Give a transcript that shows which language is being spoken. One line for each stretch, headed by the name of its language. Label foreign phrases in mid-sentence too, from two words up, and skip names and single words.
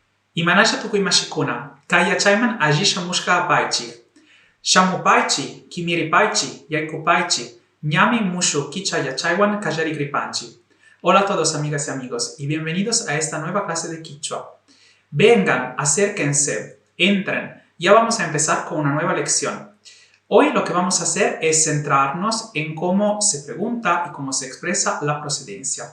Quechua: Imanacha tukuymashikuna, kay yachayman alli shamushka apaychik. Shamupaychik, kimiripaychik, yaykupaychik, ñami mushu kicha yachaywan kallarikripanchik.
Spanish: Hola a todos amigas y amigos y bienvenidos a esta nueva clase de Quichua. Vengan, acérquense, entren, ya vamos a empezar con una nueva lección. Hoy lo que vamos a hacer es centrarnos en cómo se pregunta y cómo se expresa la procedencia.